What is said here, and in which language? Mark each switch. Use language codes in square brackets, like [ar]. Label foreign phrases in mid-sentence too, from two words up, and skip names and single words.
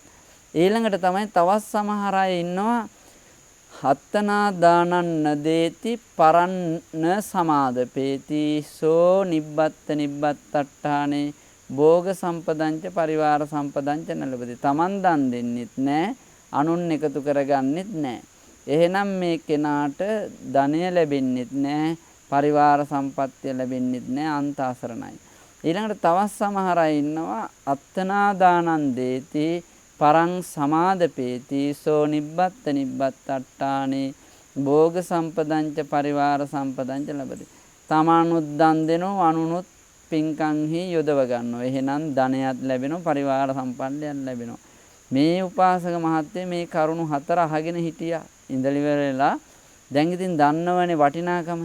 [si] ඊළඟට තමයි තවත් සමහර අය ඉන්නවා [pi] හත්තනා දානන්න දේති පරන්න සමාදපේති සෝ නිබ්බත්ත නිබ්බත්තට්ඨානේ භෝග සම්පදංච පරිවාර සම්පදංච නලබති. [si] තමන් දන් දෙන්නෙත් නැහැ, අනුන් එකතු කරගන්නෙත් නැහැ. එහෙනම් මේ කෙනාට ධනය ලැබෙන්නෙත් නැහැ, පරිවාර සම්පත්තිය ලැබෙන්නෙත් නැහැ, අන්ත අසරණයි. ඊළඟට තවත් සමහර අය ඉන්නවා [pi] අත්තනා දානං දේති පරං සමාදපේති සෝ නිබ්බත්ත නිබ්බත්තට්ඨානේ භෝග සම්පදංච පරිවාර සම්පදංච ලබති. [si] තමනුත් දන් දෙනෝ අනුනුත් පින්කම්හි යොදව ගන්නවා. එහෙනම් ධනයත් ලැබෙනවා, පරිවාර සම්පන්නයක් ලැබෙනවා. මේ උපාසක මහත්තයා මේ කරුණු 4 අහගෙන හිටියා. ඉඳලිවරලා දැන් ඉතින් දන්නවනේ වටිනාකම.